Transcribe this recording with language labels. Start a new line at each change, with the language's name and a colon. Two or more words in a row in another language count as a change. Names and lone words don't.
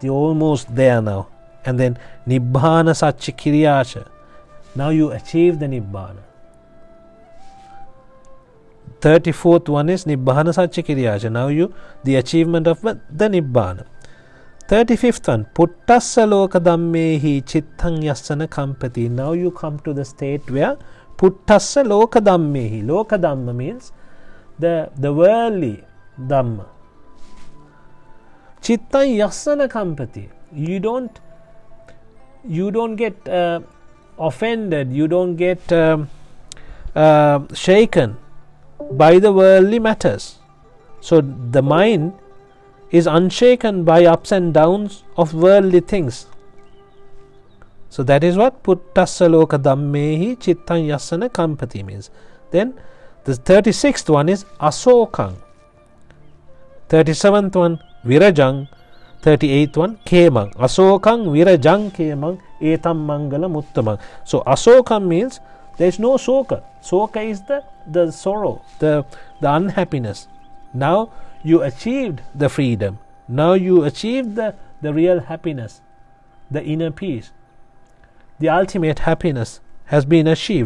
English: You're almost there now. And then
Pali: Nibbhana Satchikiryacha.
English: Now you achieve the Nibbhana. 34th one is
Pali: Nibbhana Satchikiryacha.
English: Now the achievement of the Nibbhana. 35th one,
Pali: Puttassa loka dhammehi chittang yassana kampati.
English: Now you come to the state where
Pali: Puttassa loka dhammehi. Loka dhamma
English: means the worldly dhamma.
Pali: Chittang yassana kampati.
English: You don't get offended. You don't get shaken by the worldly matters. So the mind is unshaken by ups and downs of worldly things. So that is what
Pali: Puttassa loka dhammehi chittang yassana kampati
English: means. Then the 36th one is Asokang. 37th one Virajang. 38th one Kemang.
Pali: Asokang Virajang Kemang Etam Mangala Muttamang.
English: So Asokang means there is no soka. Soka is the sorrow, the unhappiness. Now you achieved the freedom. Now you achieved the real happiness, the inner peace. The ultimate happiness has been achieved.